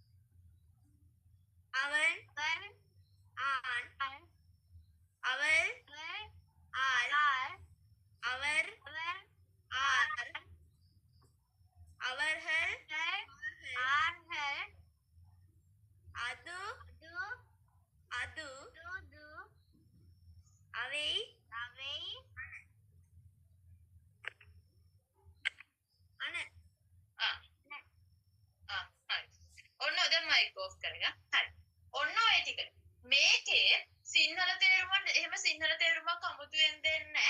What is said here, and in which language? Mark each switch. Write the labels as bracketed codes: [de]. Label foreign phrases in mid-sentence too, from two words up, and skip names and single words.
[ta] அவன் ஆண் அவள் ஆள் அவர் ஆர் அவர்கள் ஆர்கள் அது அவை [si] අන ඔන්න දැන් [en] mic off [si] කරගන්න. හරි. ඔන්න ඔය ටික. මේකේ සිංහල තේරුම එහෙම සිංහල තේරුමක් අමුතුවෙන් දෙන්නේ නැහැ.